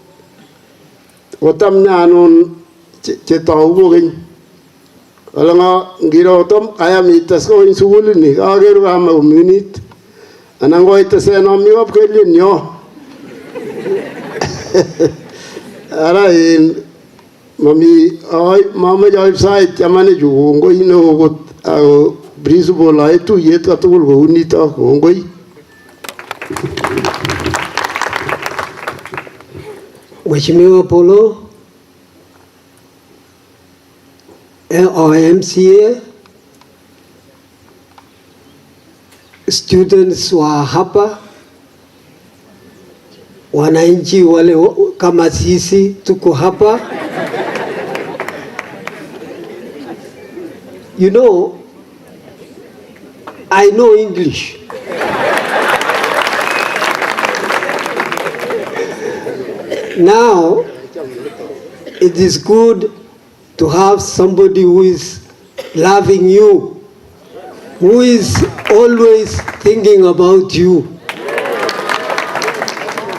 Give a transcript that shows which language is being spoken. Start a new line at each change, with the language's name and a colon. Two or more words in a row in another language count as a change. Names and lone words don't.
Kalenjin: kotam nyanun chetou kokeny kole nga ngiro tom ayam ites kokeny sugulini kakeru kama kominit anan koitesen amikop kelien yo ara mamache aib sait chamanechu kongoi neo kot ako principal ae tuyet katugul kou nito kongoi.
Swahili: Mheshimiwa Polo MCA, students wa hapa, wananchi wale kama sisi tuko hapa.
English: You know, I know English. Now, it is good to have somebody who is loving you, who is always thinking about you.